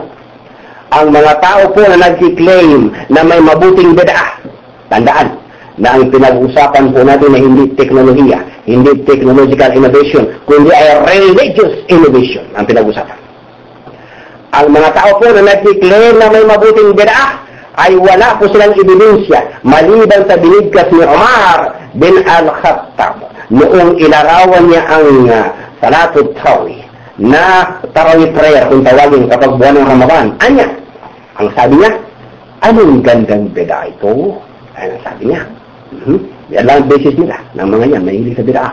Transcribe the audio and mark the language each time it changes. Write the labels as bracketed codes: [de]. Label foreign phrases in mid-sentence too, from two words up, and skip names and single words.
[tl] Ang mga tao po na nag-claim na may mabuting bid'ah, tandaan na ang pinag-usapan po natin na hindi teknolohiya, hindi [en] technological innovation, [tl] kundi ay [en] religious innovation [tl] ang pinag-usapan. Ang mga tao po na nag-claim na may mabuting bid'ah ay wala po silang ebidensya maliban sa binigkas ni Umar bin al-Khattab noong ilarawan niya ang Salatul Tarawih na [en] Tarawih prayer [tl] kung tawagin kapag buwan ng Ramadan. Anya? Ang sabi niya, anong gandang bid'ah ito? Ay, ang sabi niya. Yan lang ang basis nila ng mga yan, mahilig sa bid'ah.